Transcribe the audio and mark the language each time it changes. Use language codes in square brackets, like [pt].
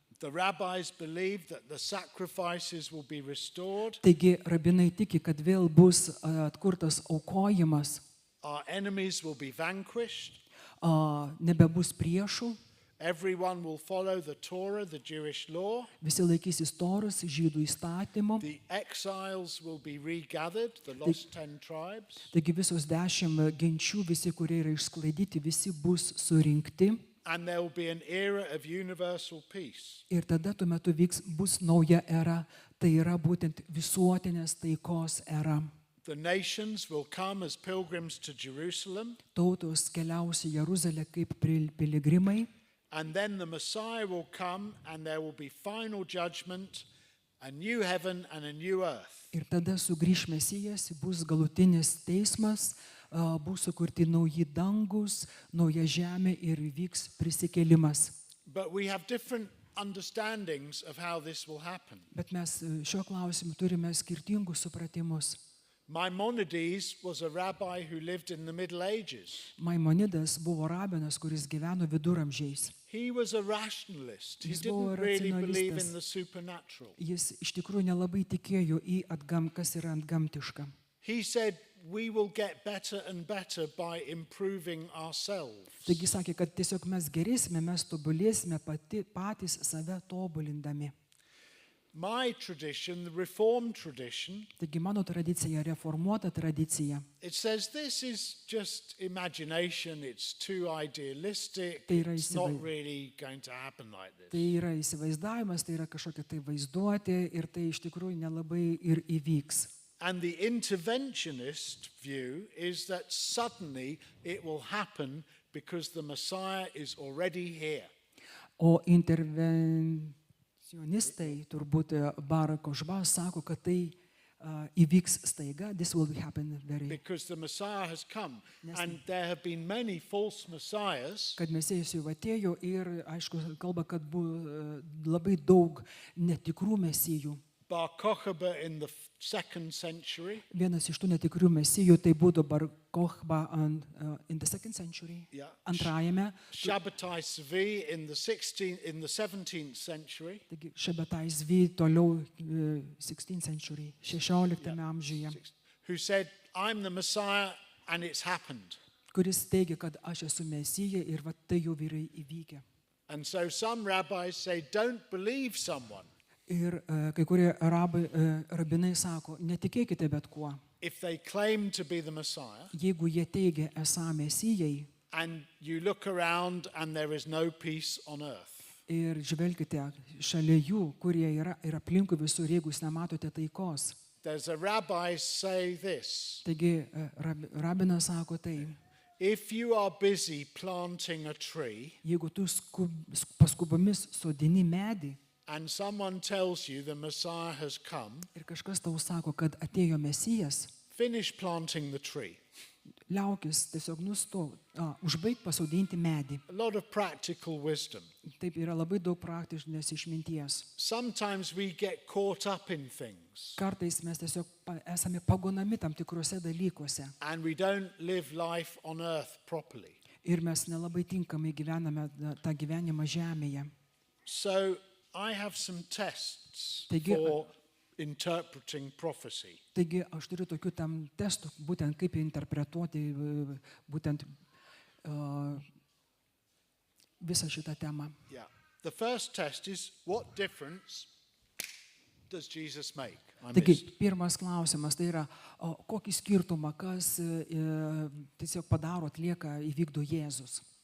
[en] The rabbis believe that the sacrifices will be restored. [lt] Taigi rabinai tiki, kad vėl bus atkurtas aukojimas, [en] Our enemies will be vanquished. [lt] nebebus priešų, [en] Everyone will follow the Torah, the Jewish law. [lt] visi laikysis Toros, žydų įstatymų. [en] The exiles will be regathered, the lost 10 tribes. [lt] Taigi visos 10 genčių, visi, kurie yra išsklaidyti, visi bus surinkti. [en] And there will be an era of universal peace. [lt] Ir tada tuo metu bus nauja era, tai yra būtent visuotinės taikos era. [en] The nations will come as pilgrims to Jerusalem. [lt] Tautos keliaus į Jeruzalę kaip piligrimai. [en] And then the Messiah will come and there will be final judgment, a new heaven and a new earth. [lt] Ir tada sugrįš Mesijas, bus galutinis teismas, bus sukurti nauji dangus, nauja žemė ir vyks prisikėlimas. [en] But we have different understandings of how this will happen. [lt] Bet mes šiuo klausimu turime skirtingus supratimus. [en] Maimonides was a rabbi who lived in the Middle Ages. [lt] Maimonidas buvo rabinas, kuris gyveno viduramžiais. [en] He was a rationalist. He [lt] Jis buvo [en] didn't really believe [lt] racionalistas. [en] in the supernatural. [lt] Jis iš tikrųjų nelabai tikėjo į kas yra antgamtiška. [en] He said, we will get better and better by improving ourselves. [lt] Taigi sakė, kad tiesiog mes gerėsime, mes tobulėsime patys save tobulindami. [en] My tradition, the Reformed tradition, [lt] Taigi mano tradicija, reformuota tradicija, [en] it says this is just imagination, it's too idealistic, [lt] Tai yra [en] it's not [lt] įsivaiz- [en] really going to happen like this. [lt] tai yra įsivaizdavimas, tai yra kažkokia tai vaizduotė ir tai iš tikrųjų nelabai ir įvyks. [en] And the interventionist view is that suddenly it will happen because the Messiah is already here. [lt] O intervencionistai, turbūt Barak Ožbas, sako, kad tai įvyks staiga, [en] this will happen Because the Messiah has come. Yes. And there have been many false messiahs. [lt] kad Mesijas jau atėjo ir, aišku, kalba, kad buvo labai daug netikrų mesijų. [en] Bar Kokhba in the 2nd century. [lt] Vienas iš tų netikrų mesijų tai būtų Bar Kokhba [en] in the 2nd century, Yeah. [lt] antrajame, [en] Shabbatai Tzvi in the 17th century. [lt] taigi Šebetai Zvi toliau [en] 16th century, [lt] 16 amžiuje, [en] Who said, I'm the Messiah and it's happened. [lt] kuris teigia, kad aš esu mesija ir va tai jau yra įvykę. [en] And so some rabbis say, don't believe someone [lt] Ir kai kurie rabinai sako, netikėkite bet kuo. [en] if they claim to be the Messiah [lt] Jeigu jie teigia esą mesijai [en] and you look around and there is no peace on earth. [lt] ir žvelkite šalia jų, kurie yra ir aplinkui visur, jeigu jūs nematote taikos. [en] There's a rabbi say this. [lt] Taigi rabinas sako tai, [en] If you are busy planting a tree [lt] jeigu tu paskubomis sodini medį [en] and someone tells you the Messiah has come, [lt] ir kažkas tau sako, kad atėjo mesijas, [en] finish planting the tree. [lt] liaukis tiesiog užbaig pasodinti medį. [en] A lot of practical wisdom. [lt] Taip yra labai daug praktinės išminties. [en] Sometimes we get caught up in things [lt] Kartais mes tiesiog esame pagonami tam tikrose dalykuose [en] and we don't live life on earth properly. [lt] ir mes nelabai tinkamai gyvename tą gyvenimą žemėje. [en] So I have some tests [lt] Taigi- [en] for interpreting prophecy. [lt] Taigi aš turiu tokių tam testų, būtent kaip interpretuoti būtent visą šitą temą. [en] Yeah. The first test is what difference does Jesus make? I [lt] Taigi, [en] missed. [lt] pirmas klausimas tai yra, kokį skirtumą, kas tiesiog padaro, atlieka, įvykdo Jėzus.